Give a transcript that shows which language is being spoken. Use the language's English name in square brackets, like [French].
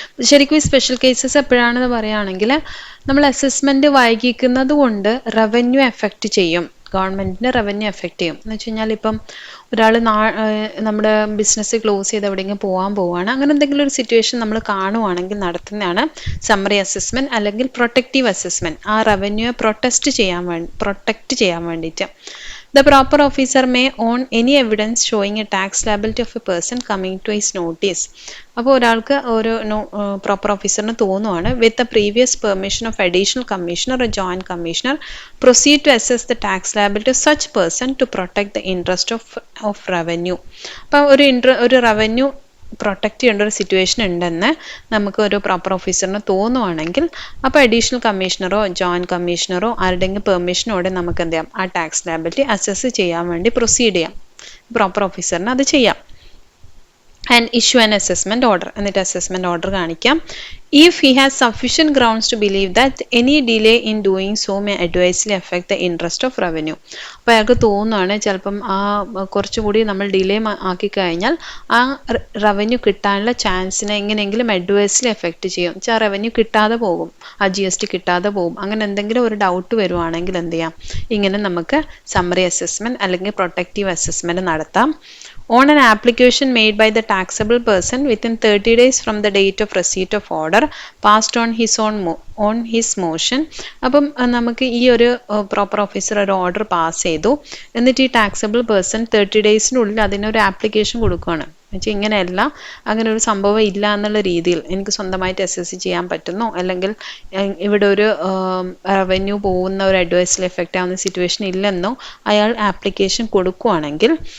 [Malayalam] ശരിക്കും ഈ special cases എപ്പോഴാണെന്ന് പറയുകയാണെങ്കിൽ നമ്മൾ അസസ്മെൻറ്റ് വൈകിക്കുന്നത് കൊണ്ട് റവന്യൂ എഫക്റ്റ് ചെയ്യും, ഗവൺമെൻറ്റിൻ്റെ റവന്യൂ എഫക്റ്റ് ചെയ്യും. എന്ന് വെച്ച് കഴിഞ്ഞാൽ ഇപ്പം ഒരാൾ നമ്മുടെ ബിസിനസ് ക്ലോസ് ചെയ്ത് എവിടെയെങ്കിലും പോവുകയാണ്, അങ്ങനെ എന്തെങ്കിലും ഒരു സിറ്റുവേഷൻ നമ്മൾ കാണുവാണെങ്കിൽ നടത്തുന്നതാണ് സമ്മറി അസസ്മെൻറ്റ് അല്ലെങ്കിൽ പ്രൊട്ടക്റ്റീവ് അസസ്മെൻറ്റ്. ആ റവന്യൂയെ പ്രൊട്ടക്റ്റ് ചെയ്യാൻ വേണ്ടിയിട്ട്. [English] The proper officer may own any evidence showing a tax liability of a person coming to his notice. [Malayalam] അപ്പോൾ ഒരാൾക്ക് ഒരു proper ഓഫീസറിന് തോന്നുവാണ് [English] with the previous permission of additional commissioner or joint commissioner proceed to assess the tax liability of such person to protect the interest of revenue. [Malayalam] അപ്പോൾ ഒരു revenue protect ചെയ്യേണ്ട ഒരു situation ഉണ്ടെന്ന് നമുക്ക് ഒരു പ്രോപ്പർ ഓഫീസറിന് തോന്നുവാണെങ്കിൽ അപ്പോൾ അഡീഷണൽ കമ്മീഷണറോ ജോയിൻറ്റ് കമ്മീഷണറോ ആരുടെയെങ്കിലും പെർമിഷനോടെ നമുക്ക് എന്ത് ചെയ്യാം, ആ ടാക്സ് ലയബിലിറ്റി അസസ് ചെയ്യാൻ വേണ്ടി പ്രൊസീഡ് ചെയ്യാം. പ്രോപ്പർ ഓഫീസറിന് അത് ചെയ്യാം. [English] and issue an assessment order, [Malayalam] എന്നിട്ട് അസസ്മെൻറ്റ് ഓർഡർ കാണിക്കാം. [English] If he has sufficient grounds to believe that any delay in doing so may adversely affect the interest of revenue. [Malayalam] അപ്പോൾ അയാൾക്ക് തോന്നുകയാണ് ചിലപ്പം കുറച്ചുകൂടി നമ്മൾ ഡിലേ ആക്കി കഴിഞ്ഞാൽ ആ റവന്യൂ കിട്ടാനുള്ള ചാൻസിനെ എങ്ങനെയെങ്കിലും അഡ്വേഴ്സ്ലി എഫക്റ്റ് ചെയ്യും. വെച്ചാൽ റവന്യൂ കിട്ടാതെ പോകും, ആ GST കിട്ടാതെ പോകും. അങ്ങനെ എന്തെങ്കിലും ഒരു ഡൗട്ട് വരുവാണെങ്കിൽ എന്ത് ചെയ്യാം, ഇങ്ങനെ നമുക്ക് സമ്മറി അസസ്മെൻറ്റ് അല്ലെങ്കിൽ പ്രൊട്ടക്റ്റീവ് അസസ്മെൻറ്റ് നടത്താം. [English] On an application made by the taxable person within 30 days from the date of receipt of order order passed on his motion. [Malayalam] അപ്പം നമുക്ക് ഈ ഒരു പ്രോപ്പർ ഓഫീസർ ഒരു ഓർഡർ പാസ് ചെയ്തു, എന്നിട്ട് ഈ ടാക്സബിൾ പേഴ്സൺ 30 ഡേയ്സിനുള്ളിൽ അതിനൊരു ആപ്ലിക്കേഷൻ കൊടുക്കുകയാണ്. എന്നുവെച്ചാൽ ഇങ്ങനെയല്ല, അങ്ങനെ ഒരു സംഭവം ഇല്ല എന്നുള്ള രീതിയിൽ എനിക്ക് സ്വന്തമായിട്ട് SSC ചെയ്യാൻ പറ്റുന്നു, അല്ലെങ്കിൽ ഇവിടെ ഒരു റവന്യൂ പോകുന്ന ഒരു അഡ്വൈസിൽ എഫക്റ്റ് ആവുന്ന സിറ്റുവേഷൻ ഇല്ലെന്നോ അയാൾ ആപ്ലിക്കേഷൻ കൊടുക്കുകയാണെങ്കിൽ,